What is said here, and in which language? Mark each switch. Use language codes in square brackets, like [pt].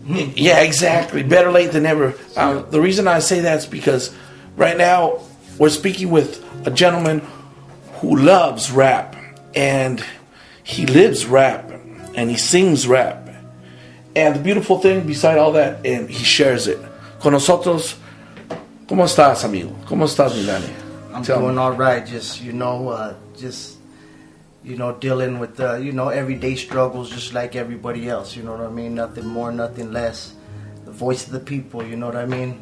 [en] Yeah, exactly. Better late than never. The reason I say that is because right now we're speaking with a gentleman who loves rap, and he lives rap, and he sings rap. And the beautiful thing beside all that, and he shares it. [es] Con nosotros, ¿cómo estás, amigo? ¿Cómo estás, mi Lany? [en] I'm doing all right. Just dealing with everyday struggles, just like everybody else. You know what I mean? Nothing more, nothing less. The voice of the people. You know what I mean?